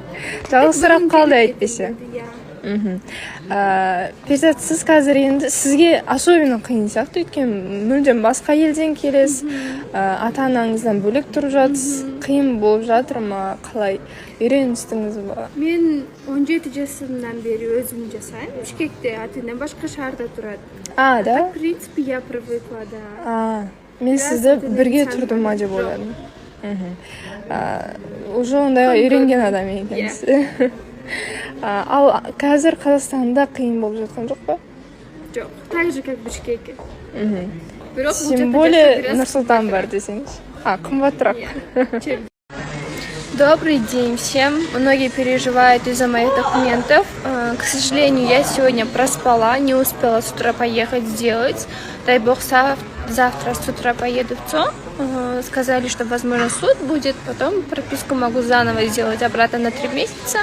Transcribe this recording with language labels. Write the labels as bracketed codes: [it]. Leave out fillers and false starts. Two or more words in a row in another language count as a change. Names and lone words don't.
[kk] Жалғызсырап қалды әйтпесе. Перизат, сіз қазір енді сізге особенно қиын сияқты, өйткені мүлдем басқа елден келесіз, ата-анаңыздан бөлек тұрып жатсыз, қиын болып жатыр ма, қалай үйреністіңіз ба? Мен 17 жасымнан бері өзім жасаймын. Бішкекте ата-анам башқа шаарда тұрады. [ru] Да? В принципе, я привыкла, да. [kk] Мен сізді бірге тұрдым ма деп ойладым. Уже ондай үйренген адам екенсіз. Ал қазір Қазақстанда қиын болып жатқан жоқ па? Жоқ, [ru] так же, как в Бішкеке. Тем более [kk] Нұрсұлтан бар десеңіз. Қымбатырақ. [ru] Добрый день всем. Многие переживают из-за моих документов. К сожалению, я сегодня проспала, не успела с утра поехать сделать. Дай бог, завтра с утра поеду в ЦО. Сказали, что, возможно, суд будет. Потом прописку могу заново сделать обратно на 3 месяца.